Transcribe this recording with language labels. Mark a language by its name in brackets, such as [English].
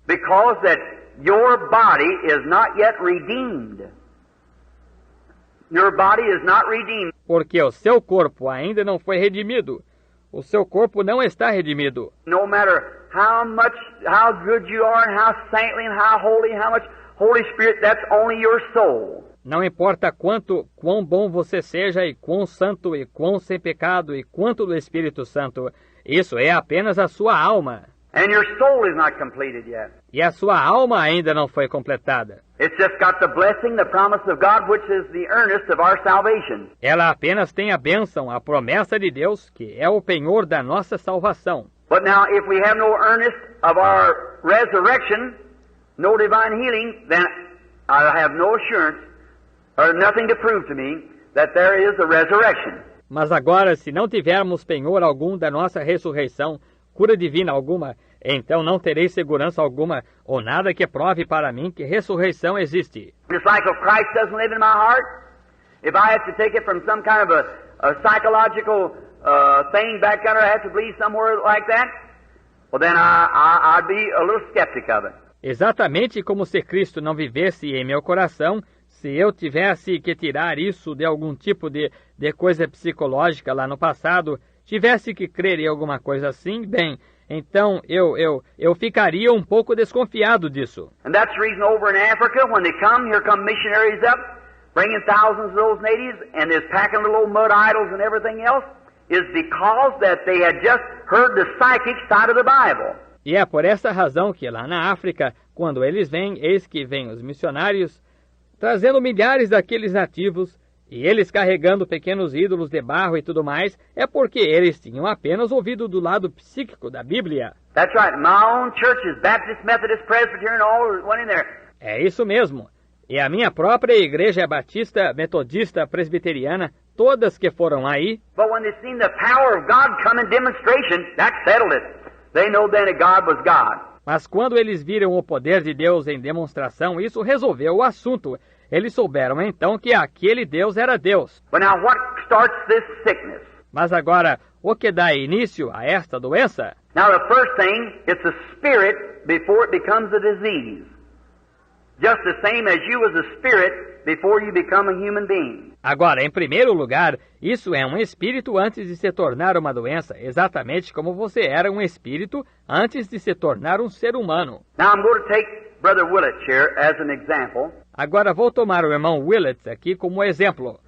[English] Because that your body is not yet redeemed. Your body is not redeemed. [Portuguese] Porque o seu corpo ainda não foi redimido. O seu corpo não está redimido. [English] No matter how good you are and how saintly and how much Holy Spirit, that's only your soul. [Portuguese] Não importa quão bom você seja e quão santo e quão sem pecado e quanto do Espírito Santo, isso é apenas a sua alma. [English] And your soul is not completed yet. [Portuguese] E a sua alma ainda não foi completada. [English] It's just got the blessing, the promise of God, which is the earnest of our salvation. [Portuguese] Ela apenas tem a bênção, a promessa de Deus, que é o penhor da nossa salvação. [English] But now, if we have no earnest of our resurrection, no divine healing, then I have no assurance, or nothing to prove to me, that there is a resurrection. [Portuguese] Mas agora, se não tivermos penhor algum da nossa ressurreição, cura divina alguma, então não terei segurança alguma, ou nada que prove para mim que ressurreição existe. [English] Just like if Christ doesn't live in my heart, if I have to take it from some kind of a psychological thing back under, I have to believe somewhere like that, well then I'd be a little skeptic of it. [Portuguese] Exatamente como se Cristo não vivesse em meu coração, se eu tivesse que tirar isso de algum tipo de coisa psicológica lá no passado, tivesse que crer em alguma coisa assim, bem, então eu ficaria um pouco desconfiado disso. [English] And that's the reason over in Africa, when they come, here come missionaries up, bringing thousands of those natives, and they're packing little old mud idols and everything else, is because that they had just heard the psychic side of the Bible. [Portuguese] E é por essa razão que lá na África, quando eles vêm, eis que vêm os missionários, trazendo milhares daqueles nativos, e eles carregando pequenos ídolos de barro e tudo mais, é porque eles tinham apenas ouvido do lado psíquico da Bíblia. [English] That's right. My own churches, Baptist, Methodist, Presbyterian, all went in there. [Portuguese] É isso mesmo. E a minha própria igreja batista, metodista, presbiteriana, todas que foram aí. [English] But when they seen the power of God come in demonstration, that settled it. They know then that God was God. [Portuguese] Mas quando eles viram o poder de Deus em demonstração, isso resolveu o assunto. Eles souberam então que aquele Deus era Deus. [English] But now what starts this sickness? [Portuguese] Mas agora, o que dá início a esta doença? [English] Now the first thing, it's a spirit before it becomes a disease. Just the same as you was a spirit before you become a human being. [Portuguese] Agora, em primeiro lugar, isso é um espírito antes de se tornar uma doença, exatamente como você era um espírito antes de se tornar um ser humano. [English] Now I'm going to take Brother Willett here as an example. [Portuguese] Agora vou tomar o irmão Willett aqui como exemplo.